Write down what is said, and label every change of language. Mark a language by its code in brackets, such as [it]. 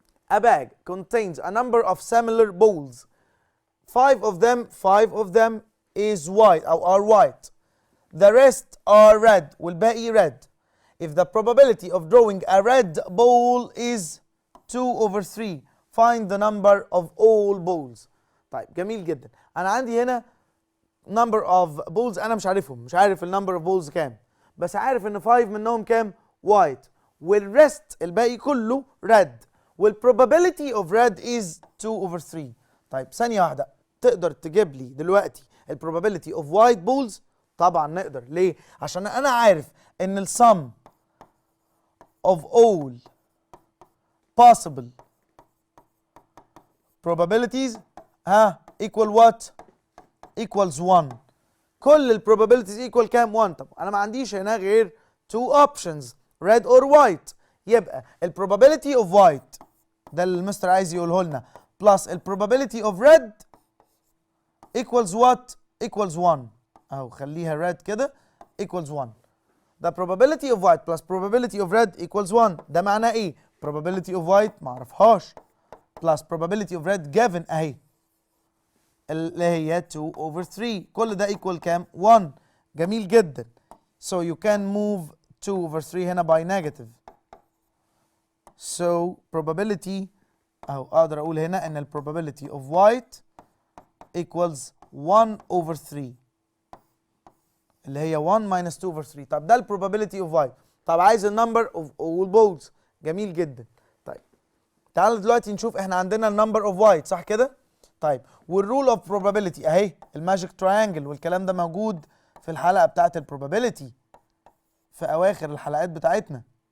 [en] A bag contains a number of similar balls. 5 of them is white or are white. The rest are red. [ar] والباقي [en] red. If the probability of drawing a red ball is 2/3, find the number of all balls. [ar] طيب جميل جدا. أنا عندي هنا number of balls أنا مش عارفهم، مش عارف number of balls كام، بس عارف إن 5 منهم كام؟ white. والrest الباقي كله red. [en] والprobability of red is 2/3. [ar] طيب ثانية واحدة، تقدر تجيب لي دلوقتي probability of white balls؟ طبعا نقدر. ليه؟ عشان أنا عارف إن [en] sum of all possible probabilities equal what? equals 1. [ar] كل probabilities equal كام؟ 1. طب أنا ما عنديش هنا غير 2 options red or white. يبقى probability of white ده اللي المستر عايز يقوله لنا plus probability of red equals what? [en] equals 1. [ar] أهو خليها red كده equals 1. [en] The probability of white plus probability of red equals 1. [ar] ده معناه ايه؟ probability of white معرفهاش plus probability of red given اهي اللي هي 2/3. كل ده equal كام؟ 1. جميل جدا. [en] So you can move 2/3 هنا by negative. So probability [ar] أهو أقدر أقول هنا إن [en] probability of white equals 1/3 [ar] اللي هي [en] 1 minus 2/3. [ar] طب ده probability of white. طب عايز number of all balls. جميل جدا. طيب تعالوا دلوقتي نشوف احنا عندنا number of white صح كده؟ طيب والرول of probability اهي الماجيك تراينجل والكلام ده موجود في الحلقة بتاعت probability في أواخر الحلقات بتاعتنا.